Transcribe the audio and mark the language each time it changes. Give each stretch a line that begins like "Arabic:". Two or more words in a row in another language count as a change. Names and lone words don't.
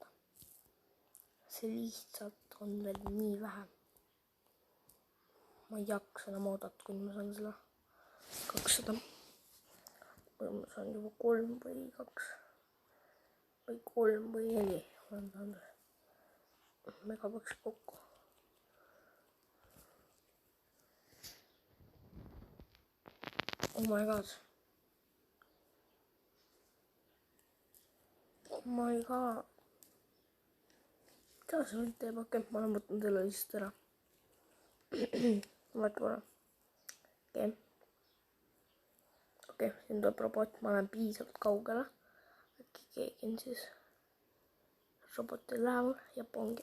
Estonian: See lihtsalt on veel nii vähe. Ma ei jaksa enam oodata, kuni ma saan selle 200. Või ma saan juba 3 või 2 või 3 või 4. Olen saanud megapaks kokku.
English: Oh my god. Oh my god.
Estonian: Mida see nüüd teeb? Okei, ma olen võtnud selle lihtsalt ära. Vaata korra. Okei, siin tuleb robot, ma olen piisavalt kaugele. Äkki keegi on siis roboti lähemal ja pongi.